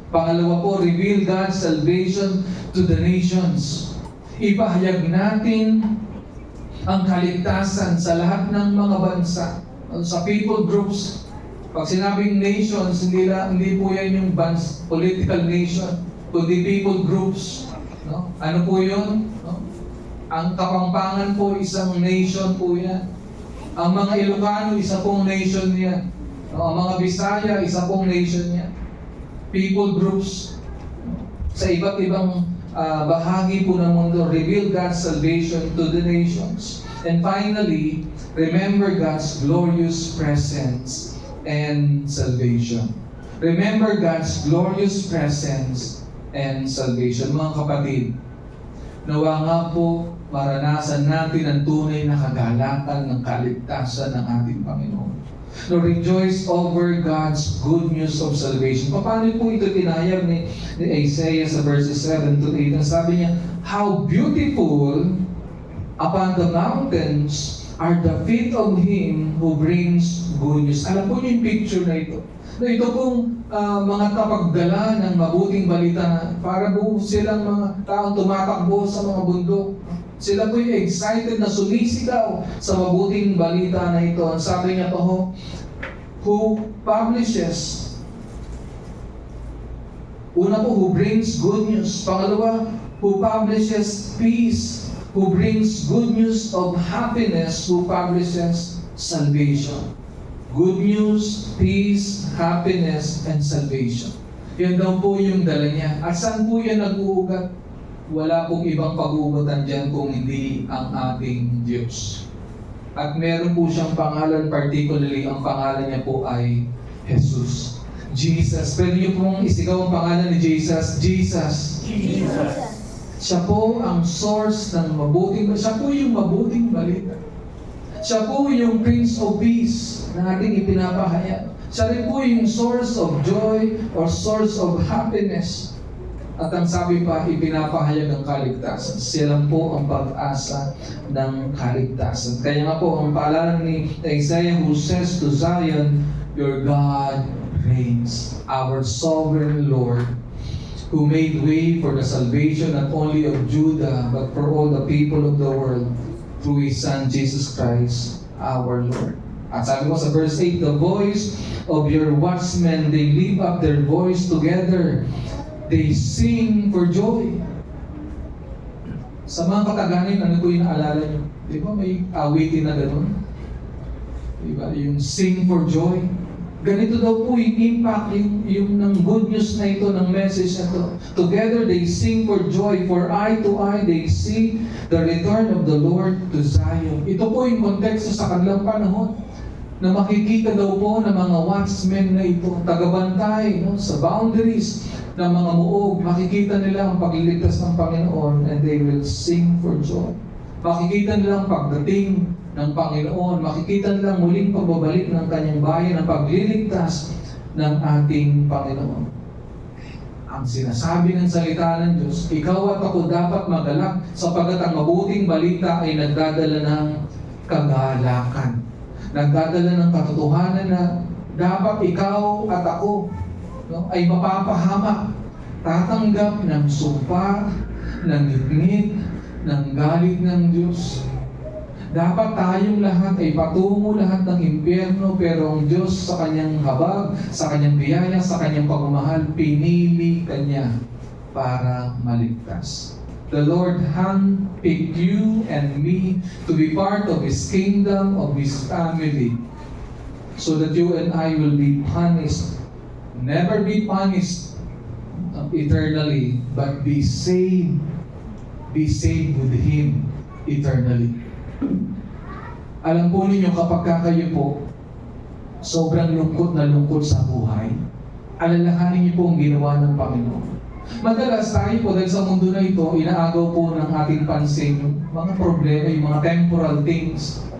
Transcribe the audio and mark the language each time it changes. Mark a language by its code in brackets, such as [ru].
[en] Pangalawa po, reveal God's salvation to the nations. [tl] Ipahayag natin ang kaligtasan sa lahat ng mga bansa, sa people groups. Pag sinabing nations, hindi po yan yung political nation, kundi people groups. No? Ano po yun? No? Ang Kapampangan po, isang nation po yan. Ang mga Ilocano, isa pong nation yan. No? Ang mga Bisaya, isa pong nation yan. People groups. Sa iba't ibang bahagi po ng mundo, reveal God's salvation to the nations. [en] And finally, remember God's glorious presence and salvation. Remember God's glorious presence and salvation. [tl] Mga kapatid, nawa nga po maranasan natin ang tunay na kagalakan ng kaligtasan ng ating Panginoon. [en] No, rejoice over God's good news of salvation. [tl] Paano po ito tinayag ni Isaiah sa verses 7 to 8? Ang sabi niya, how beautiful upon the mountains are the feet of him who brings good news. Alam po niyo yung picture na ito. No, ito pong mga kapagdala ng mabuting balita, para po silang mga taong tumatakbo sa mga bundok. Sila po yung excited na sumisigaw sa mabuting balita na ito. Ang sabi niya po, who publishes, una po, who brings good news. [en] Pangalawa, who publishes peace, who brings good news of happiness, who publishes salvation. Good news, peace, happiness, and salvation. [tl] Yan daw po yung dala niya. At saan po yan nag-uugat? Wala pong ibang pag-uugatan dyan kung hindi ang ating Diyos. At meron po siyang pangalan, particularly ang pangalan niya po ay Jesus. Jesus. Pwede niyo pong isigaw ang pangalan ni Jesus. Jesus. Jesus. Siya po ang source ng mabuting balita. Siya po yung mabuting balita. Siya po yung Prince of Peace na ating ipinapahayag. Siya rin po yung source of joy or source of happiness. At ang sabi pa, ipinapahayag ang kaligtasan. Sila po ang pag-asa ng kaligtasan. [en] Kaya nga po, ang paalala ni Isaiah who says to Zion, your God reigns, our sovereign Lord, who made way for the salvation not only of Judah, but for all the people of the world, through His Son, Jesus Christ, our Lord. At sabi ko sa verse 8, the voice of your watchmen, they lift up their voice together. They sing for joy. [tl] Sa mga Kataganin, ano po yung naalala nyo? Di ba may awitin na gano'n? Di ba? Yung sing for joy. Ganito daw po yung impact, yung ng good news na ito, ng message na ito. [en] Together they sing for joy, for eye to eye they see the return of the Lord to Zion. [tl] Ito po yung konteksto sa kanilang panahon, na makikita daw po ng mga watchmen na ito, tagabantay sa boundaries ng mga muog, makikita nila ang pagliligtas ng Panginoon and they will sing for joy. Makikita nila ang pagdating ng Panginoon, makikita nila muling pagbabalik ng kanyang bayan, ang pagliligtas ng ating Panginoon. Ang sinasabi ng salita ng Diyos, ikaw at ako dapat magalak sapagat ang mabuting balita ay nagdadala ng kagalakan. Nagdadala ng katotohanan na dapat ikaw at ako ay mapapahamak, tatanggap ng sumpa, ng ngit-ngit, ng galit ng Diyos. Dapat tayong lahat ay patungo lahat ng impyerno, pero ang Diyos sa kanyang habag, sa kanyang biyaya, sa kanyang pagmamahal, pinili kanya para maligtas. [en] The Lord handpicked you and me to be part of His kingdom, of His family, so that you and I will be punished. Never be punished eternally, but be saved. Be saved with Him eternally. [tl] Alam po ninyo, kapag kayo po sobrang lungkot na lungkot sa buhay, alalahanin niyo po ang ginawa ng Panginoon. Madalas tayo po dahil sa mundo na ito, inaagaw po ng ating pansin yung mga problema, yung mga temporal things.